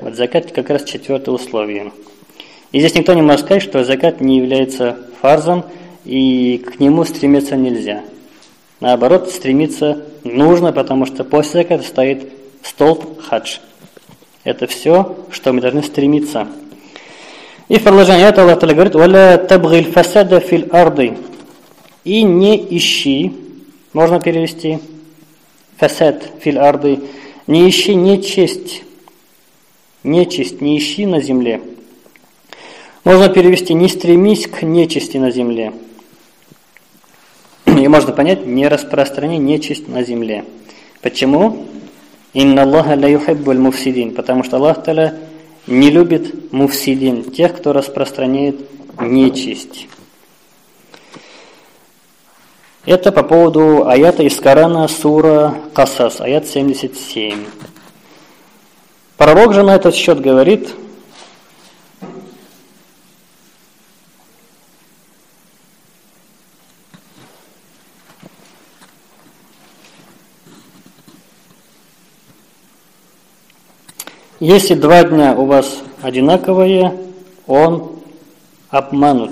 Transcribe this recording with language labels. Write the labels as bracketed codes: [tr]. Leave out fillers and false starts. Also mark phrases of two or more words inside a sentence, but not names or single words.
[ru] Вот закат как раз 4 условие. И здесь никто не может сказать, что закат не является фарзом, и к нему стремиться нельзя. Наоборот, стремиться нужно, потому что после заката стоит столб хадж. Это все, что мы должны стремиться. И в продолжении этого Аллах Та'аля говорит: [ar] «ولا تبغ الفساد في الأرض». [ru] И не ищи, можно перевести, [ar] فساد في الأرض, [ru] не ищи нечисть, не ищи на земле. Можно перевести: не стремись к нечисти на земле. И можно понять: не распространи нечисть на земле. Почему? [ar] إن الله لا يحب المفسدين, [ru] потому что Аллах Та'аля не любит муфсидин, тех, кто распространяет нечисть. Это по поводу аята из Корана, сура Касас, аят 77. Пророк же на этот счет говорит: если 2 дня у вас одинаковые, он обманут.